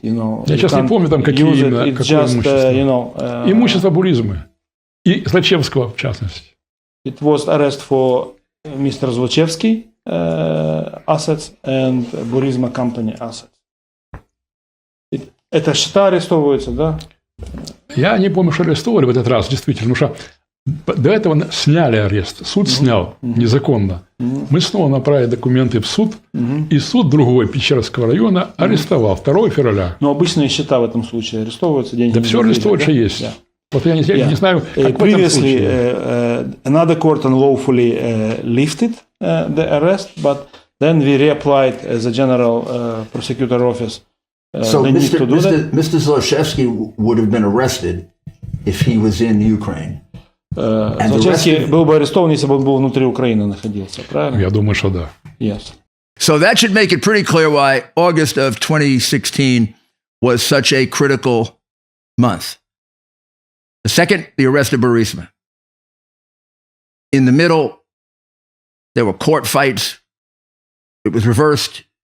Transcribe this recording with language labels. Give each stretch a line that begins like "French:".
Russian: Я сейчас не помню, там какие именно, какое имущество. Имущество Буризмы. И Злачевского, в частности.
English: It was arrest for Mr. Zlochevsky assets and Burisma company assets.
Russian: Это счета арестовываются, да? Я не помню, что арестовали в этот раз, действительно, потому что до этого сняли арест. Суд снял незаконно. Мы снова направили документы в суд, и суд другой Печерского района арестовал 2 февраля. Но обычные счета в этом случае арестовываются, деньги. Да все арестовывается, есть.
English: Yeah.
Russian: Вот я не знаю, как
English: Previously, another court unlawfully lifted the arrest, but then we reapplied as a general prosecutor office. So Mr. Zlochevsky would have been arrested if he was in Ukraine.
Russian: Злочевский был бы арестован, если бы он был внутри Украины находился, правильно? Я думаю, что да.
English: Yes. So that should make it pretty clear why August of 2016 was such a critical month. The second, the arrest of Burisma. In the middle, there were court fights. It was reversed.